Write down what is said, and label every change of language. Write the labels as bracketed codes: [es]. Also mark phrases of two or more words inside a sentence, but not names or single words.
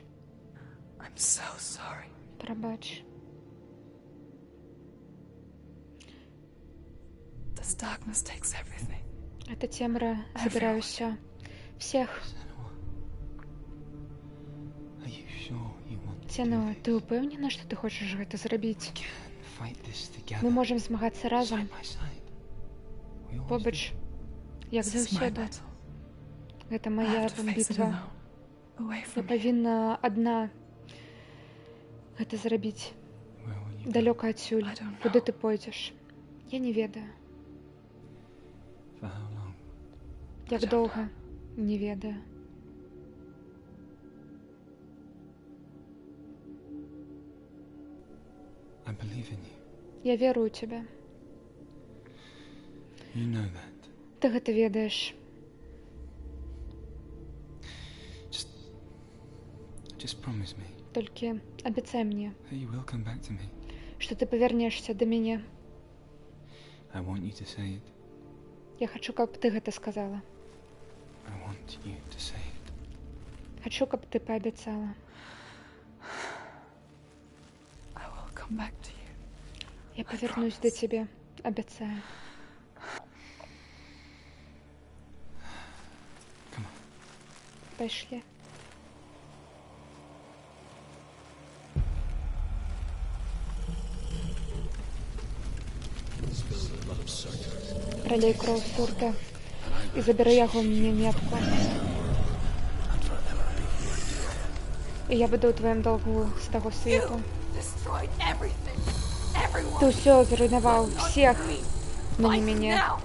[en] I'm so sorry. [be] Прабач. [en] This darkness takes everything. [be] Эта цемра забирае ўсё. [ru] Всех. [en] Are you sure you want to [be] Сенуа, [en] do [be] ты ўпэўнена, што ты хочаш гэта зрабіць? [en] this? Fight this together. [be] Мы можам змагацца разам, [en] Side by side. We always [be] побач, як [en] This is my [be] заўсёды. [en] battle. [be] Гэта [en] I [be] моя [en] have to face it [be] бітва. [en] alone. Away [be] Я [en] from you. [be] павінна адна гэта зрабіць [en] Where will you go? [be] далёка адсюль, куды ты пойдзеш? Я не ведаю. [en] For how long? [be] Як доўга? Не ведаю. [en] I believe in you. [be] Я веру ў цябе. [en] You know that. [be] Ты гэта ведаеш. [en] Just promise me [be] Толькі абяцай мне, [en] that you will come back to me. [be] што ты павернешся да мяне. [en] I want you to say it. [be] Я хачу, каб ты гэта сказала. [en] I want you to say it. [be] Хачу, каб ты паабяцала. [en] I will come back to you. [be] Я павернусь да цябе, абяцаю. [en] Come on. [be] Пайшлі. Пралей кроў сурта і забяры яго мне метку. І я буду ў тваім долгу з таго свету. [en] Destroyed everything. Everyone. [be] Ты ўсё зруйнаваў, [ru] всех, но [be] не мяне.